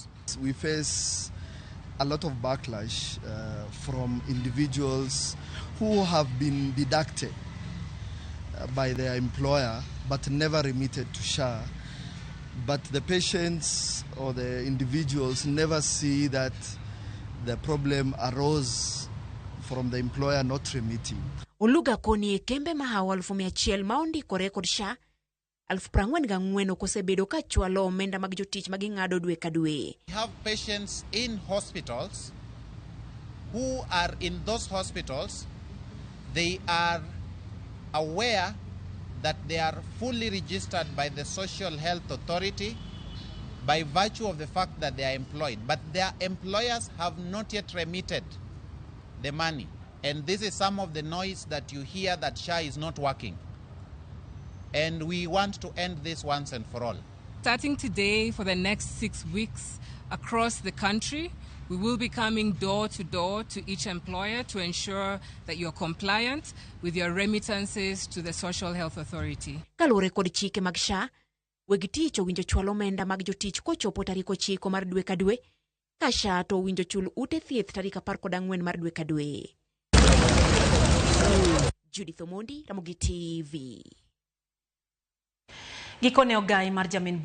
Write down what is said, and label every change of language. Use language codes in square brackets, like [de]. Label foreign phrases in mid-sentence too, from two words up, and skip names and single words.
[en] We face a lot of backlash from individuals who have been deducted by their employer but never remitted to SHA. But the patients or the individuals never see that the problem arose from the employer not remitting. [luo] Oluga koni e kembe mahawa 100,000 ma ondikore kod SHA 44,000 okosebedo ka chwalo omenda mag jotich maging'ado dwe ka dwe. [en] We have patients in hospitals who are in those hospitals. They are aware that they are fully registered by the Social Health Authority by virtue of the fact that they are employed, but their employers have not yet remitted the money. And this is some of the noise that you hear that SHA is not working. And we want to end this once and for all. Starting today, for the next 6 weeks across the country, we will be coming door to door to each employer to ensure that you're compliant with your remittances to the Social Health Authority. [luo] Kalure kod chike mag SHA, weg tich owinjo chwalo omenda mag jotich kochopo tarik 9 mar dwe ka dwe, ka SHA to owinjo chul ute thieth tarik 14 mar dwe ka dwe. Judith Omondi, Ramogi TV. Gikone ogai mar jamin